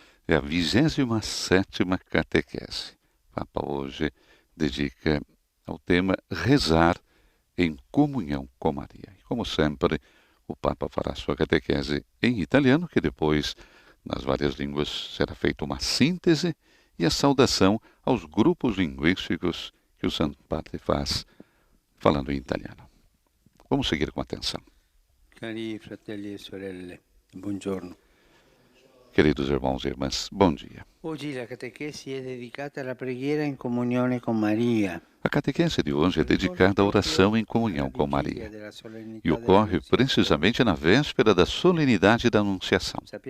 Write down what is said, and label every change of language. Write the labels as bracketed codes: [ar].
[pt] É a 27ª catequese. O Papa hoje dedica ao tema rezar em comunhão com Maria. E como sempre, o Papa fará sua catequese em italiano, que depois, nas várias línguas, será feita uma síntese e a saudação aos grupos linguísticos que o Santo Padre faz falando em italiano. Vamos seguir com atenção. [it] Cari fratelli e sorelle, buongiorno. [pt] Queridos irmãos e irmãs, bom dia. [it] Oggi la catechesi è dedicata alla preghiera in comunione con Maria. [pt] A catequese de hoje é dedicada à oração em comunhão com Maria e ocorre precisamente na véspera da solenidade da Anunciação.